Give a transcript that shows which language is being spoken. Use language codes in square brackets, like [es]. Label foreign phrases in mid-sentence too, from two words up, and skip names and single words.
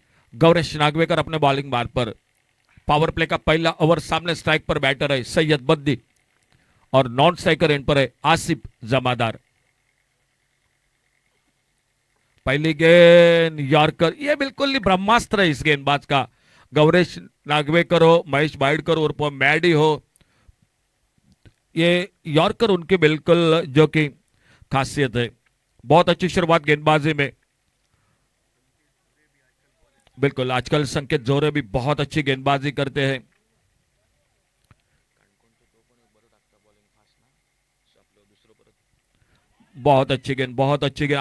[hi] गौरेश नागवेकर अपने बॉलिंग मार्ग पर। [en] power play [hi] का पहला ओवर सामने स्ट्राइक पर बैटर है सैयद बद्दी और [en] non striker end [hi] पर है आसिफ जमादार। पहली गेंद यॉर्कर, ये बिल्कुल ही ब्रह्मास्त्र है इस गेंदबाज का। गौरेश नागवेकर हो, महेश बाइडकर और मैडी हो, ये यॉर्कर उनकी बिल्कुल जो कि खासियत है। बहुत अच्छी शुरुआत गेंदबाजी में। बिल्कुल आजकल संकेत जोरे भी बहुत अच्छी गेंदबाजी करते हैं। बहुत अच्छी गेंद, बहुत अच्छी गेंद।